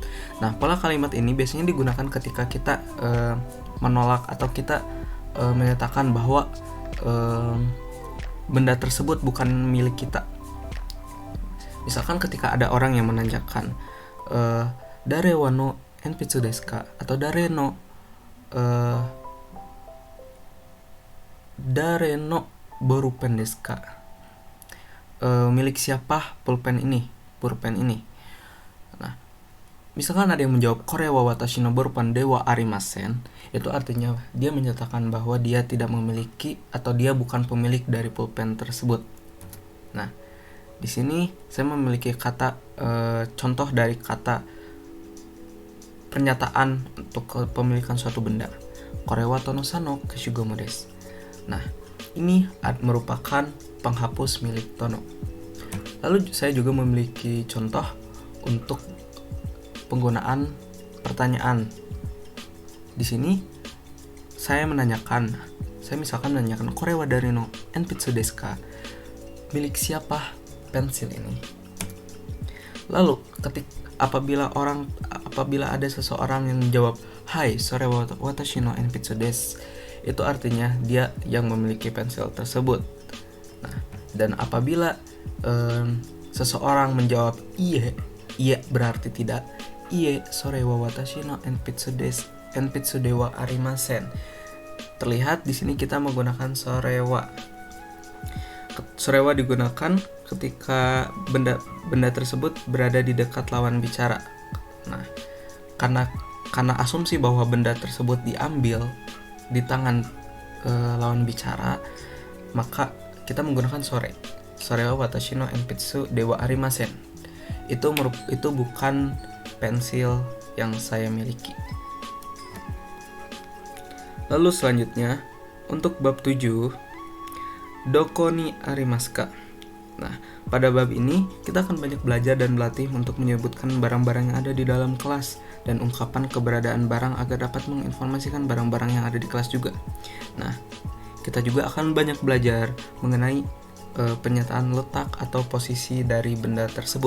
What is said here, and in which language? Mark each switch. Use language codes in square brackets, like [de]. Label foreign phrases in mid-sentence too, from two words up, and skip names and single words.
[id] Nah, pola kalimat ini biasanya digunakan ketika kita menolak atau kita menyatakan bahwa benda tersebut bukan milik kita. Misalkan ketika ada orang yang menanyakan [ja] 誰はの鉛筆ですか [id] atau [ja] 誰のボールペンですか, [id] milik siapa pulpen ini. Nah, misalkan ada yang menjawab [ja] これは私のボールペンではありません, [id] itu artinya dia menyatakan bahwa dia tidak memiliki atau dia bukan pemilik dari pulpen tersebut. Nah, di sini saya memiliki kata contoh dari kata pernyataan untuk kepemilikan suatu benda, [ja] これはトノさんの消しゴムです. [id] Nah, ini merupakan penghapus milik Tono. Lalu saya juga memiliki contoh untuk penggunaan pertanyaan. Di sini saya misalkan menanyakan [ja] これは誰の鉛筆ですか, [id] milik siapa pensil ini. Lalu apabila ada seseorang yang menjawab [ja] はい、それは私の鉛筆です, [id] itu artinya dia yang memiliki pensil tersebut. Nah, dan apabila seseorang menjawab iya berarti tidak, [ja] いいえ、それは私の鉛筆ではありません. [id] Terlihat di sini kita menggunakan sorewa. Sorewa digunakan ketika benda tersebut berada di dekat lawan bicara. Nah, karena asumsi bahwa benda tersebut diambil di tangan lawan bicara, maka kita menggunakan [ja] それは私の鉛筆ではありません. [id] Itu bukan pensil yang saya miliki. Lalu selanjutnya untuk bab 7, [ja] どこにありますか. [id] Nah, pada bab ini kita akan banyak belajar dan berlatih untuk menyebutkan barang-barang yang ada di dalam kelas dan ungkapan keberadaan barang agar dapat menginformasikan barang-barang yang ada di kelas juga. Nah, kita juga akan banyak belajar mengenai pernyataan letak atau posisi dari benda tersebut.